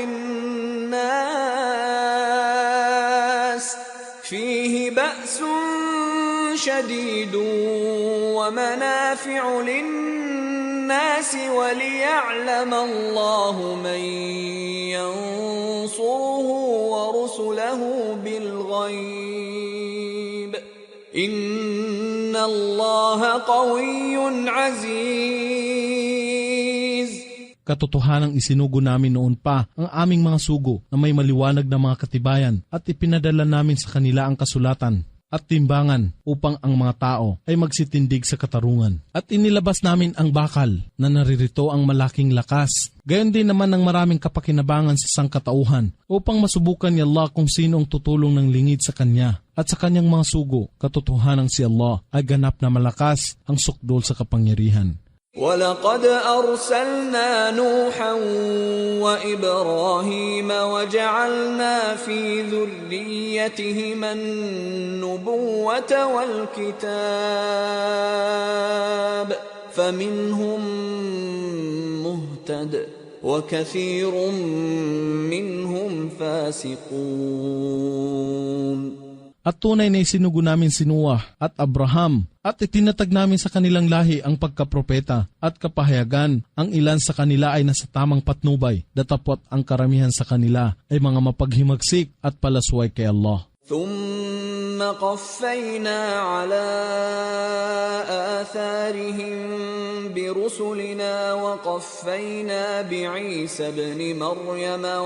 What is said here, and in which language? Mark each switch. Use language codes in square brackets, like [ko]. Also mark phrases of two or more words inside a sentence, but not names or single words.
[ar] للناس وليعلم الله من ينصره ورسله بالغيب إن الله قوي عزيز. [tl] Katotohanang isinugo namin noon pa ang aming mga sugo na may maliwanag na mga katibayan at ipinadala namin sa kanila ang kasulatan at timbangan upang ang mga tao ay magsitindig sa katarungan. At inilabas namin ang bakal na naririto ang malaking lakas. Gayon din naman ang maraming kapakinabangan sa sangkatauhan upang masubukan ni Allah kung sino ang tutulong ng lingid sa Kanya. At sa Kanyang mga sugo, katotohanang si Allah ay ganap na malakas ang sukdol sa kapangyarihan. [ar] وَلَقَدْ أَرْسَلْنَا نُوحًا وَإِبْرَاهِيمَ وَجَعَلْنَا فِي ذُرِّيَّتِهِمَا النُّبُوَّةَ وَالْكِتَابَ فَمِنْهُمْ مُهْتَدٍ وَكَثِيرٌ مِّنْهُمْ فَاسِقُونَ. [tl] At tunay na isinugo namin si Noah at Abraham at itinatag namin sa kanilang lahi ang pagkapropeta at kapahayagan. Ang ilan sa kanila ay nasa tamang patnubay, datapot ang karamihan sa kanila ay mga mapaghimagsik at palasway kay Allah. [ar] ثم قفينا على آثارهم برسلنا وقفينا بعيسى ابن مريم